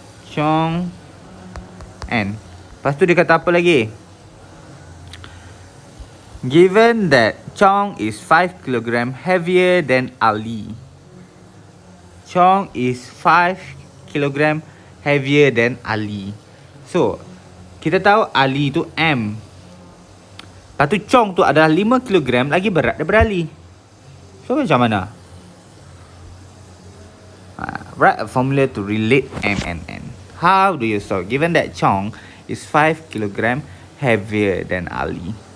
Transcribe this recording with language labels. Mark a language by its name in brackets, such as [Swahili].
[Malay] Chong N. Lepas tu dia kata apa lagi? [English] Given that Chong is 5 kg heavier than Ali. Chong is 5 kg heavier than Ali. [Malay] So, kita tahu Ali tu M. Lepas tu Chong tu adalah 5 kg lagi berat daripada Ali. So, macam mana? [English] Write a formula to relate M and N. How do you solve? Given that Chong is 5 kg heavier than Ali.